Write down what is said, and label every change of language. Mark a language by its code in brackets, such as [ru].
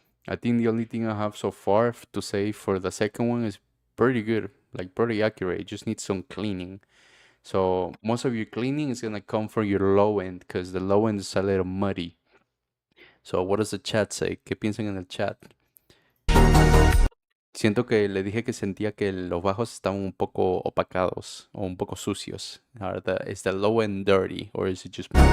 [en] I think the only thing I have so far to say for the second one is pretty good, like pretty accurate. It just needs some cleaning. So most of your cleaning is gonna come from your low end because the low end is a little muddy. So what does the chat say? [es] ¿Qué piensan en el chat? Siento que le dije que sentía que los bajos estaban un poco opacados o un poco sucios. [en] Is the low end dirty or is it just